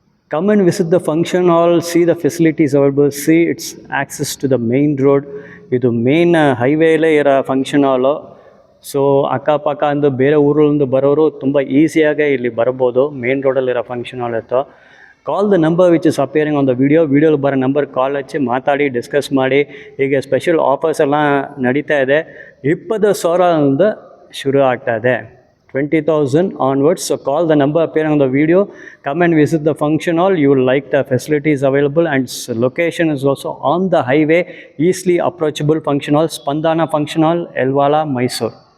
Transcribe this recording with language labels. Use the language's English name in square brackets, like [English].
[English] Come and visit the function hall, see the facilities available, see its access to the main road. [Kannada] ಇದು main ಹೈವೇಲೇ ಇರೋ function ಹಾಲು. So ಅಕ್ಕಪಕ್ಕ ಅಂದು ಬೇರೆ ಊರಿಂದ ಬರೋರು ತುಂಬ ಈಸಿಯಾಗೆ ಇಲ್ಲಿ ಬರ್ಬೋದು. ಮೇನ್ ರೋಡಲ್ಲಿರೋ ಫಂಕ್ಷನ್ ಹಾಲ್ ಇತ್ತು. [English] call the number which is appearing on the [Kannada] ವಿಡಿಯೋಲಿ ಬರೋ ನಂಬರ್ ಕಾಲ್ ಹಚ್ಚಿ ಮಾತಾಡಿ ಡಿಸ್ಕಸ್ ಮಾಡಿ. ಹೀಗೆ ಸ್ಪೆಷಲ್ ಆಫರ್ಸ್ ಎಲ್ಲ ನಡೀತಾ ಇದೆ. 20,000 ಶುರು ಆಗ್ತಾ ಇದೆ, [English] 20,000 onwards. So call the number appearing on the video. Come and visit the function hall. You will like the facilities available, and location is also on the highway, easily approachable function hall, Spandana Function Hall, Elvala, Mysore.